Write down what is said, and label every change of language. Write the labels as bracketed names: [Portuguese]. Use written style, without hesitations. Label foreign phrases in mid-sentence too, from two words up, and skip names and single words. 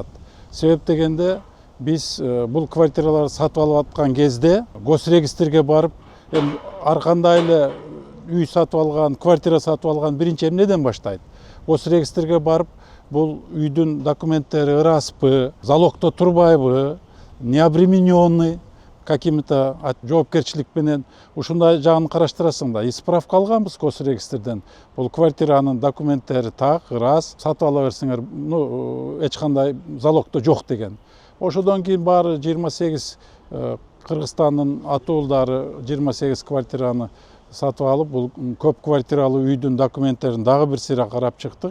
[Kyrgyz] Себеп дегенде биз бул квартираларды сатып алып аткан кезде госрегистрге барып, ар кандай эле үй сатып алган, квартира сатып алган биринчи эмнеден баштайт? Госрегистрге барып, бул үйдүн документтери ырасызбы, залогдо турбайбы, [Russian] не обремененный какими-то [Kyrgyz] жоопкерчилик менен ушундай жагын караштырасың да. Справка алганбыз госрегистрден. Бул квартиранын документтери так, ырас, сатып ала берсеңер, эч кандай залогдо жок деген. Ошодон кийин баары 28 Кыргызстандын атуулдары 28 квартираны сатып алып, бул көп квартиралуу үйдүн документтерин дагы бир сыйра карап чыктык.